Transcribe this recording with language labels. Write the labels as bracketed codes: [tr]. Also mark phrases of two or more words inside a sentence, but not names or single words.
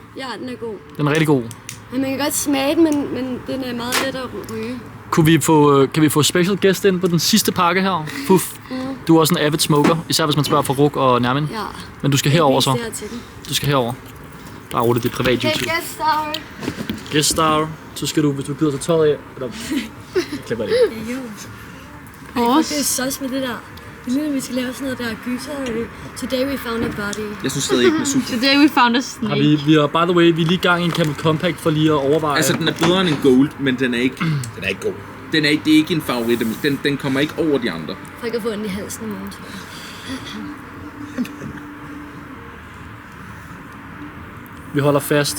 [da] Ja, den er god. Den er rigtig god. Men man kan godt smage den, men den er meget let at ryge. Kan vi få [en] special guest [da] ind på den sidste pakke her? Puff. Du er også en [en] avid smoker, [da] især hvis man spørger for Ruk og Nærmin. Ja. Men du skal herover så. Jeg viser til den. Du skal herover. Der er Ole, det er privat Hey, YouTube. [en] guest star. Guest star. [da] Så skal du, hvis du gider tage tøjet af. Eller... Klipper det. Det er så med det der. Det ligner, vi skal lave sådan noget der gyser. [en] Today we found a body. [da] Jeg synes stadig ikke, den er super. [en] Today we found a snake. [da] Har vi er, [en] by the way, [da] vi er lige i gang i en Camel Compact for lige at overveje. Altså, den er bedre end en Gold, men den er ikke... Den er ikke god. Det er ikke en favorit. Den kommer ikke over de andre. For ikke at få den i halsen i morgen, tror jeg. Vi holder fast.